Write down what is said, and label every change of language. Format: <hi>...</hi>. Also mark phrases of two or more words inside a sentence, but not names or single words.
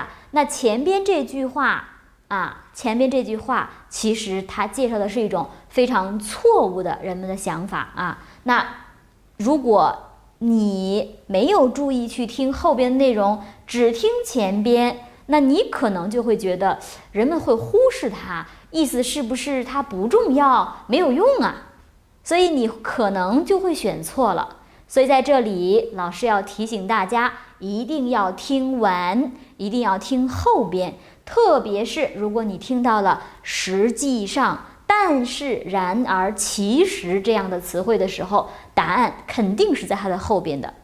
<zh>那前邊這句話其實它介紹的是一種非常錯誤的人們的想法那如果你沒有注意去聽後邊的內容，只聽前邊，那你可能就会觉得人们会忽视它， 意思是不是它不重要，没有用啊？所以你可能就会選錯了。所以在這裡，老師要提醒大家，一定要聽完，一定要聽後邊，特別是如果你聽到了實際上、但是、然而、其實這樣的詞彙的時候，答案肯定是在它的後邊的。</zh>